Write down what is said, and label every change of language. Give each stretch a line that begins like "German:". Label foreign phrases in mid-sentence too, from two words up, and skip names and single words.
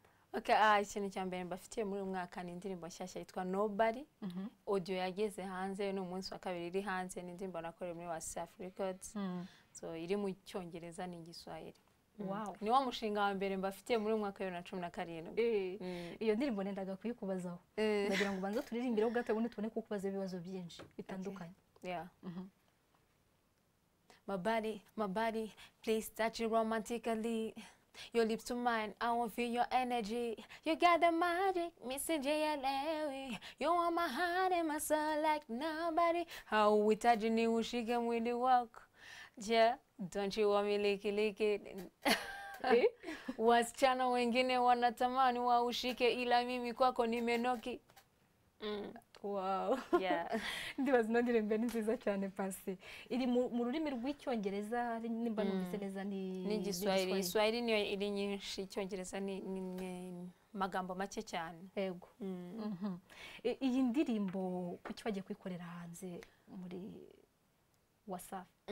Kinyarwanda: Ikintu cya mbere mbafitiye muri uyu mwaka ni indirimbo nshyashya yitwa Nobody audio yageze hanze ni umunsi wa kabiri iri hanze ni indirimbo nakoreye muri Wasafi Records so iri mu cyongereza n'igiswahili ni wa mushinga wa mbere mbafitiye muri uyu mwaka wa 2017 iyo ndirimbo nendaga kuyikubazaho ndagira ngo banze turirimbire gato ubundi tubone kukubaza ibibazo byinshi bitandukanye
English: My body please touch it romantically. Your lips to mine, I won't feel your energy. You got the magic, Missy J.L.A. You want my heart and my soul like nobody. How we touching you, she can with the walk. Yeah, don't you want me lick it?
Swahili: Wasichana wengine wanatamani waushike ila mimi kwako nimenoki.
Kinyarwanda: wow ndibaza ino ndirimbo ni nziza cyane Pasi iri mu rurimi rw'icyongereza nimba numvise neza ni igiswahili iswahili niyo iri nyinshi icyongereza ni magambo make cyane yego iyi ndirimbo kuki bagiye kuyikorera hanze muri Wasafi